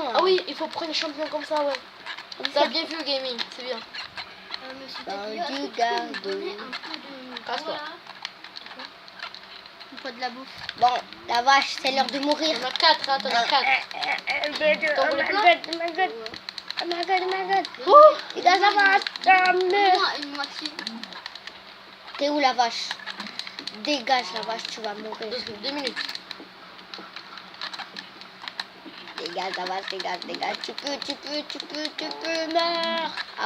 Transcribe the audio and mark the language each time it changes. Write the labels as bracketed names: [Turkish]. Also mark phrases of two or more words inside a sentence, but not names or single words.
[French] Ah oui, il faut prendre les champignons comme ça, ouais. On peut T'as faire bien vu, gaming, c'est bien. Monsieur dans Takio, du est-ce que tu peux gardou. me donner un peu de. Casse-toi. Il faut de la bouffe. Bon, la vache, c'est l'heure de mourir. On a 4, hein, t'en as 4. [English] Oh [French] voulais [English] my [French] plein? [English] god, oh my god. Oh my god, oh my god. Oh, [French] Les gars, la vache. Ah, merde. Moi, une moitié. T'es où la vache? Dégage la vache, tu vas mourir. 2 minutes. Dégage la vache, dégage. Tu peux, meurs. Ah ouais.